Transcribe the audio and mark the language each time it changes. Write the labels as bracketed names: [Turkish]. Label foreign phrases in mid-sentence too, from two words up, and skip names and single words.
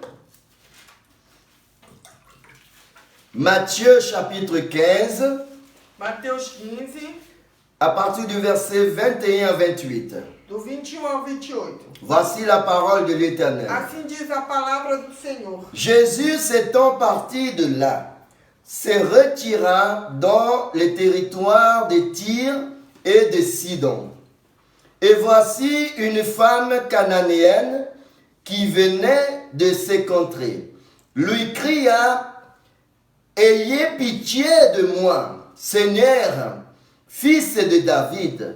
[French] Matthieu chapitre 15, [Portuguese] Mateus 15, [French] à partir du verset 21 à 28. [Portuguese] do 21 ao 28. [French] Voici la parole de l'Éternel. [Portuguese] Assim diz a palavra do Senhor. [French] Jésus s'étant parti de là, se retira dans les territoires de Tyr et de Sidon. Et voici une femme cananéenne qui venait de ces contrées, lui cria: Ayez pitié de moi, Seigneur, fils de David.